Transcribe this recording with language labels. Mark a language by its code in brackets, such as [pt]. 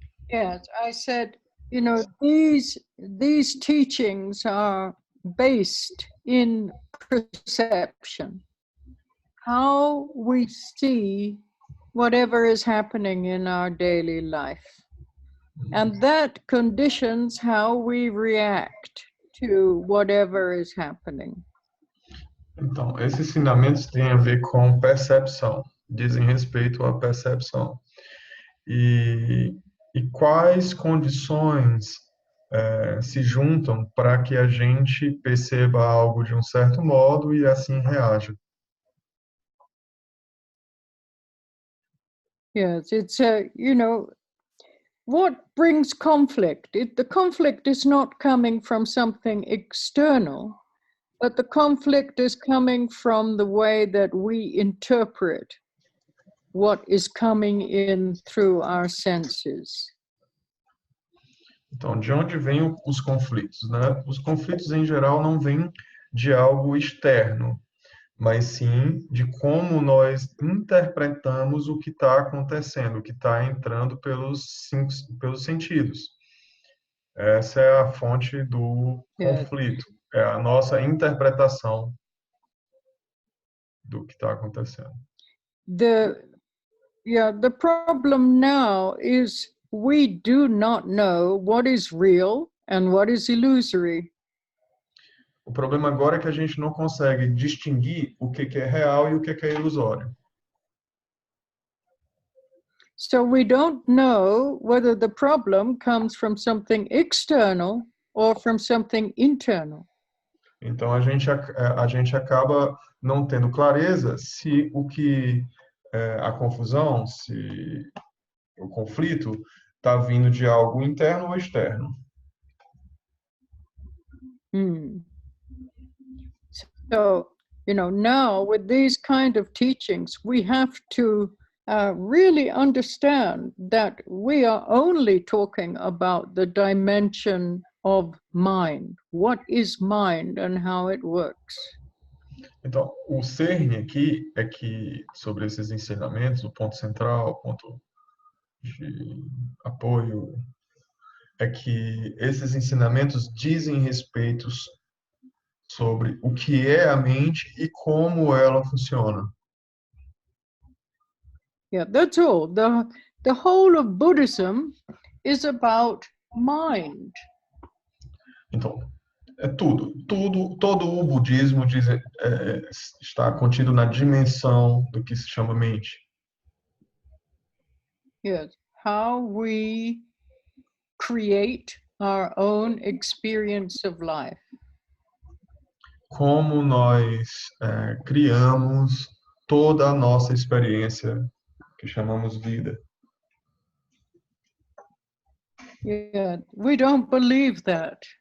[en] Yes, I said, you know, these teachings are based in perception, how we see whatever is happening in our daily life. And that conditions how we react to whatever is happening. [pt] Então, esses ensinamentos têm a ver com percepção, dizem respeito à percepção. E quais condições se juntam para que a gente perceba algo de um certo modo e assim reaja? [en] Yes, it's you know, what brings conflict? The conflict is not coming from something external, but the conflict is coming from the way that we interpret what is coming in through our senses. [pt] Então, de onde vêm os conflitos, né? Os conflitos, em geral, não vêm de algo externo, mas sim de como nós interpretamos o que está acontecendo, o que está entrando pelos sentidos. Essa é a fonte do conflito, é a nossa interpretação do que está acontecendo. [en] The problem now is we do not know what is real and what is illusory. [pt] O problema agora é que a gente não consegue distinguir o que é real e o que é ilusório. [en] So we don't know whether the problem comes from something external or from something internal. [pt] Então a gente acaba não tendo clareza se o que a confusão, se o conflito está vindo de algo interno ou externo. [en] So, you know, now with these kind of teachings, we have to really understand that we are only talking about the dimension of mind. What is mind and how it works. [pt] Então, o cerne aqui é que, sobre esses ensinamentos, o ponto central, o ponto de apoio, é que esses ensinamentos dizem respeito sobre o que é a mente e como ela funciona. [en] Yeah, that's all. The whole of Buddhism is about mind. [pt] Então, é tudo. Todo o budismo está contido na dimensão do que se chama mente. [en] Yes, how we create our own experience of life. [pt] Como nós criamos toda a nossa experiência que chamamos vida. [en] Yeah, we don't believe that.